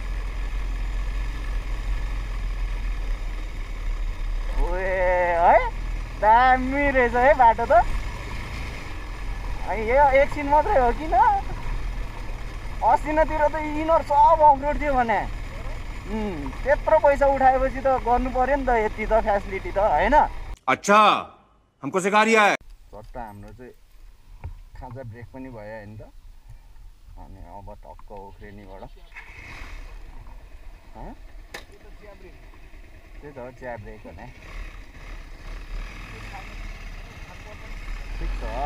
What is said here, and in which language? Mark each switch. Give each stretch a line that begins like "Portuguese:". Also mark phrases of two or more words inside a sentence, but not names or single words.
Nepali: है दामी रहेछ है बाटो त। यो एकछिन मात्रै हो किन, अस्तितिर त यिनीहरू सब अफरोड थियो भने। त्यत्रो पैसा उठाएपछि त गर्नु पर्यो नि त, यति त फेसिलिटी त होइन।
Hindi: अच्छा हमको सिखा रिया है।
Nepali: चट्ट हाम्रो चाहिँ खाजा ब्रेक पनि भयो होइन त। अनि अब टक्क उफ्रेनीबाट त्यही त हो, चिया ब्रेक भने ठिक छ।